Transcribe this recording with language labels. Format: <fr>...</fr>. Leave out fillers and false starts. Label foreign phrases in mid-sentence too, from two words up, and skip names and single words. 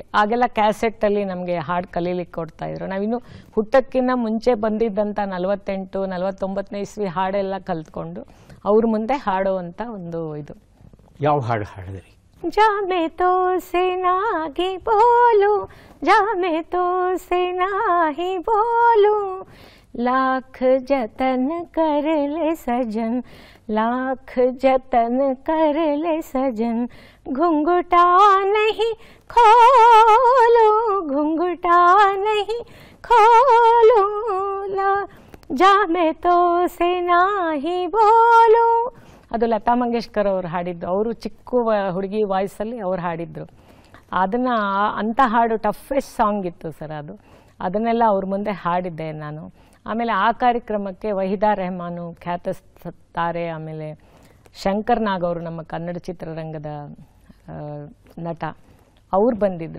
<kn>ಆಗೆಲ್ಲ ಕ್ಯಾಸೆಟ್ಟಲ್ಲಿ ನಮಗೆ ಹಾಡು ಕಲೀಲಿಕ್ಕೆ ಕೊಡ್ತಾಯಿದ್ರು. ನಾವಿನ್ನು ಹುಟ್ಟಕ್ಕಿಂತ ಮುಂಚೆ ಬಂದಿದ್ದಂಥ 48-49ನೇ ಇಸ್ವಿ ಹಾಡೆಲ್ಲ ಕಲ್ತ್ಕೊಂಡು ಅವ್ರ ಮುಂದೆ ಹಾಡುವಂಥ ಒಂದು ಇದು. ಯಾವ ಹಾಡು ಹಾಡಿದ್ರಿ?</kn> <hi>जामे तो से नाही बोलू, जामे तो से नाही बोलू, लाख जतन कर ले सजन, लाख जतन कर ले सजन, घुंघटा नहीं खोलो, घुंघटा नहीं खोलो, जामे तो से नाही बोलो.</hi> <kn>ಅದು ಲತಾ ಮಂಗೇಶ್ಕರ್ ಅವರು ಹಾಡಿದ್ದು. ಅವರು ಚಿಕ್ಕ ಹುಡುಗಿ ವಾಯ್ಸಲ್ಲಿ ಅವ್ರು ಹಾಡಿದ್ರು. ಅದನ್ನು ಅಂಥ ಹಾಡು</kn> <en>toughest song</en> <kn>ಇತ್ತು ಸರ್ ಅದು. ಅದನ್ನೆಲ್ಲ ಅವ್ರ ಮುಂದೆ ಹಾಡಿದ್ದೆ ನಾನು. ಆಮೇಲೆ ಆ ಕಾರ್ಯಕ್ರಮಕ್ಕೆ ವಹಿದಾ ರೆಹಮಾನು, ಖ್ಯಾತ ತಾರೆ, ಆಮೇಲೆ ಶಂಕರ್ ನಾಗ್ ಅವರು, ನಮ್ಮ ಕನ್ನಡ ಚಿತ್ರರಂಗದ ನಟ, ಅವ್ರು ಬಂದಿದ್ದರು.</kn>